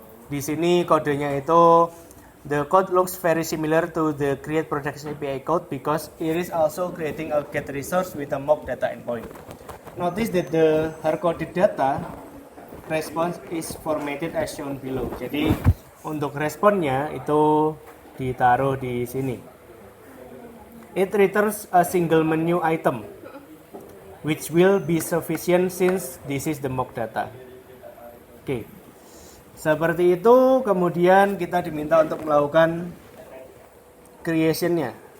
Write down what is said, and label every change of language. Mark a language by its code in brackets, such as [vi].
[id] Di sini kodenya itu [en] the code looks very similar to the create products API code because it is also creating a get resource with a mock data endpoint. Notice that the hard-coded data response is formatted as shown below. [id] Jadi untuk responnya itu ditaruh di sini. [en] It returns a single menu item, which will be sufficient since this is the mock data. [id] Oke, seperti itu. Kemudian kita diminta untuk melakukan creation-nya.